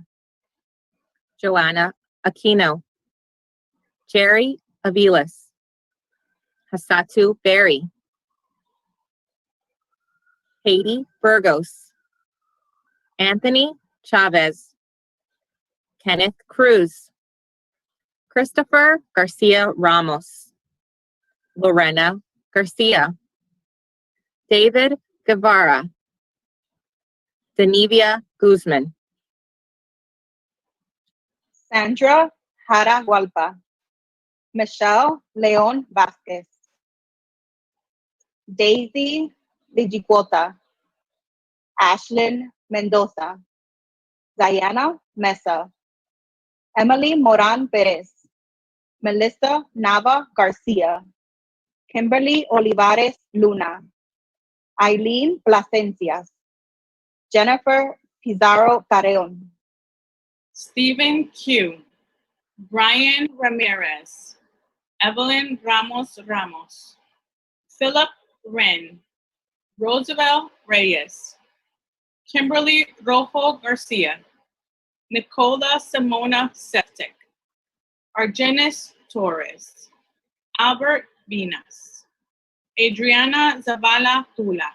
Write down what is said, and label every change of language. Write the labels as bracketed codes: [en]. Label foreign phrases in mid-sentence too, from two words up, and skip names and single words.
[en] Joanna Aquino, Jerry Aviles, Hasatu Berry, Haiti Burgos, Anthony Chavez, Kenneth Cruz, Christopher Garcia Ramos, Lorena Garcia, David Guevara, Denivia Guzman, Sandra Jara Hualpa, Michelle Leon Vasquez, Daisy Ligiquota, Ashlyn Mendoza, Diana Mesa, Emily Moran Perez, Melissa Nava Garcia, Kimberly Olivares Luna, Eileen Plasencias, Jennifer Pizarro Carreon, Stephen Q, Brian Ramirez, Evelyn Ramos Ramos, Philip Wren, Roosevelt Reyes, Kimberly Rojo Garcia, Nicola Simona Septic, Argenis Torres, Albert Vinas, Adriana Zavala Tula.